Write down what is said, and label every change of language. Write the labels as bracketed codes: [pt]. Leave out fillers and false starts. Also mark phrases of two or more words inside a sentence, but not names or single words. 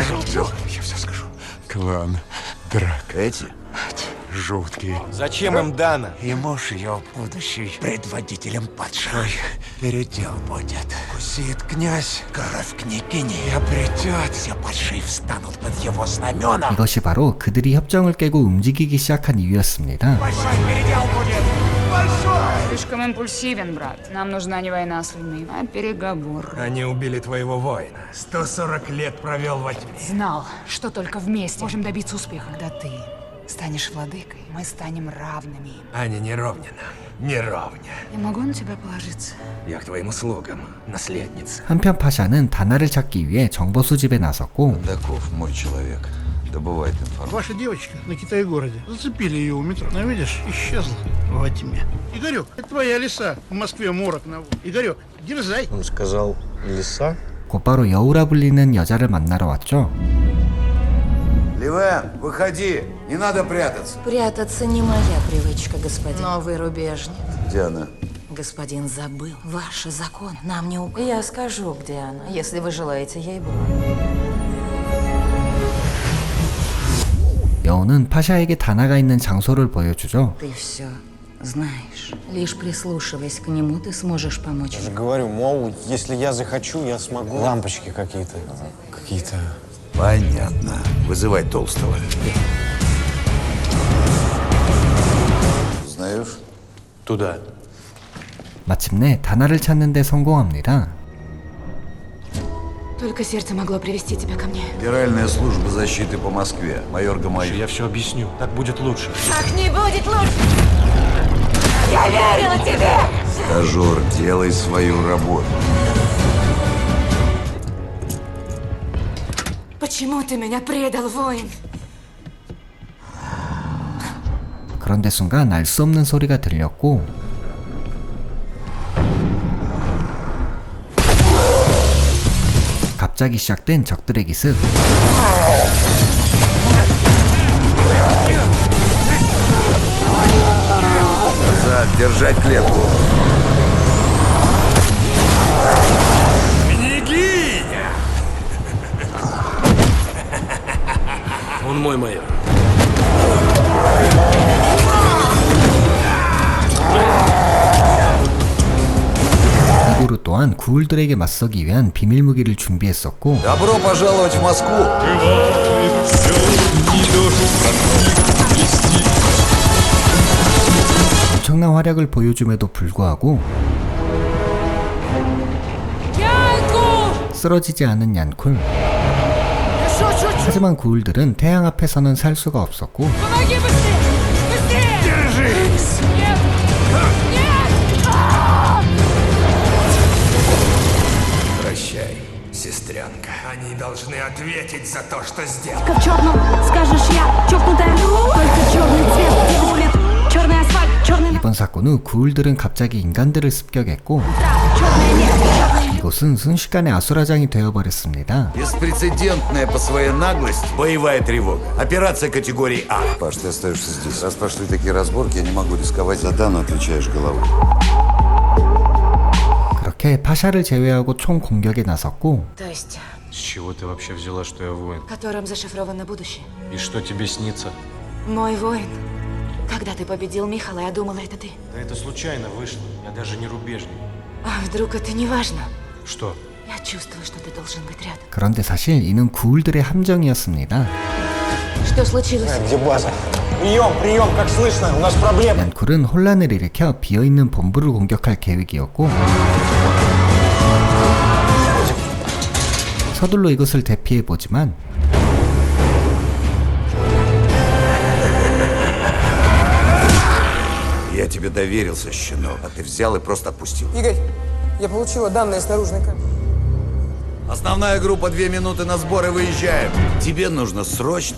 [ru] Я все скажу. Клан Драк. Эти? Жуткие. Зачем им Дана? И муж ее, будущий предводителем падших. Передел будет. Кусит князь, кровь княгини обретет. Все падшие встанут под его знамена. [ko] 이것이 바로 그들이 협정을 깨고 움직이기 시작한 이유였습니다. [ru] Большой передел будет. Большой! Слишком импульсивен, брат. Нам нужна не война с людьми, а переговоры. Они убили твоего воина. 140 лет провел во тьме. Знал, что только вместе можем добиться успеха. Когда ты станешь владыкой, мы станем равными. Они не ровня нам. Не ровня. Я могу на тебя положиться? Я к твоим услугам, наследница. [ko] 한편 파샤는 다나를 찾기 위해 정보 수집에 나섰고 [ru] Даков, мой человек, добывает информацию. Ваша девочка на Китай-городе. Зацепили ее у метро. Но видишь, исчезла во тьме. Игорек, это твоя лиса. В Москве морок наводит. Игорек, дерзай. Он сказал, лиса? [ko] 곧바로 여우라 불리는 여자를 만나러 왔죠. [ru] Ливен, выходи, не надо прятаться. Прятаться не моя привычка, господин. Новый рубежник. Где она? Господин забыл. Ваши законы нам не указ. Я скажу, где она, если вы желаете ей-богу. [ko] 여우는 파샤에게 다나가 있는 장소를 보여주죠. [ru] Ты все знаешь. Лишь прислушиваясь к нему, ты сможешь помочь. Я же говорю, мол, если я захочу, я смогу. Лампочки какие-то. Понятно. Вызывай толстого. Знаешь? Туда. [ko] 마침내 다나를 찾는 데 성공합니다. [ru] Только сердце могло привести тебя ко мне. Федеральная служба защиты по Москве. Майор Гамаюн. Я все объясню. Так будет лучше. Так не будет лучше! Я верила тебе! Стажер, делай свою работу. Почему ты меня предал, воин? [ko] 그런데 순간 알 수 없는 소리가 들렸고 갑자기 시작된 적들의 기습. [ru] Назад, держать клетку. Княгиня! Он мой майор. [ko] 이고루 또한 구울들에게 맞서기 위한 비밀 무기를 준비했었고 [ru] Добро пожаловать в Москву. [ko] 엄청난 활약을 보여줌에도 불구하고 쓰러지지 않은 얀쿨. 하지만 구울들은 태양 앞에서는 살 수가 없었고 [ru] Помоги быстрее! Быстрее! Держись! Нет! Нет! Прощай, сестренка. Они должны ответить за то, что сделали. В черном, скажешь я, чокнутая. Только черный цвет улиц, черный асфальт, черный [ko] 이번 사건 후 구울들은 갑자기 인간들을 습격했고 [ru] черное небо. [ko] 이곳은 순식간에 아수라장이 되어버렸습니다. [ru] Беспрецедентная по своей наглости боевая тревога. Операция категории А. Паш, ты остаешься здесь. Раз пошли такие разборки, я не могу рисковать. За Дану отвечаешь головой. [ko] 그렇게 파샤를 제외하고 총 공격에 나섰고 [ru] То есть, С чего ты вообще взяла, что я воин? которым зашифровано будущее. И что тебе снится? Мой воин. Когда ты победил Михала, я думала, это ты. Да это случайно вышло. Я даже не рубежник. А вдруг это не важно? Что? Я чувствую, что ты должен быть рядом. [ko] 그런데 사실 이는 구울들의 함정이었습니다. [ru] Что случилось? Где база? Прием, как слышно? У нас проблемы. [ko] 얀쿨은 혼란을 일으켜 비어있는 본부를 공격할 계획이었고 서둘러 이것을 대피해보지만 [ru] Я тебе доверился, щенок, а ты взял и просто отпустил. Игорь, я получила данные с наружной камеры. Основная группа 2 минуты на сбор и выезжаем. Тебе нужно срочно.